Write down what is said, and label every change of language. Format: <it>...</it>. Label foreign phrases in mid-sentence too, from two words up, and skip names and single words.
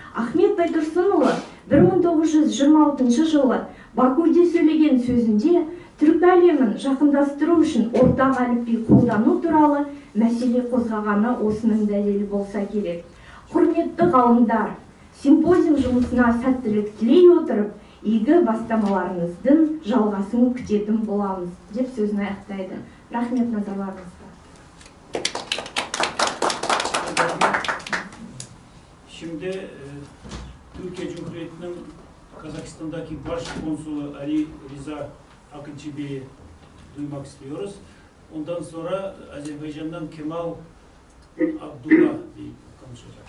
<kk>Ахмет Байтұрсынұлы 1926 жылы Бакуде сөйлеген сөзінде түрік әлемін жақындастыру үшін ортақ әліпби қолдану туралы мәселе қозғағаны осының дәлелі болса керек. Құрметті ғалымдар, симпозиум жұмысына сәттілік тілей отырып, игі бастамаларыңыздың жалғасын күтетін боламыз деп сөзін аяқтайды. Рахмет назарларыңызға.</kk> <tr>Şimdi Türkiye Cumhuriyeti'nin Kazakistan'daki baş konsulu Ali Rıza Akıncı Bey'i duymak istiyoruz. Ondan sonra Azerbaycan'dan Kemal Abdullah Bey konuşacak.</tr>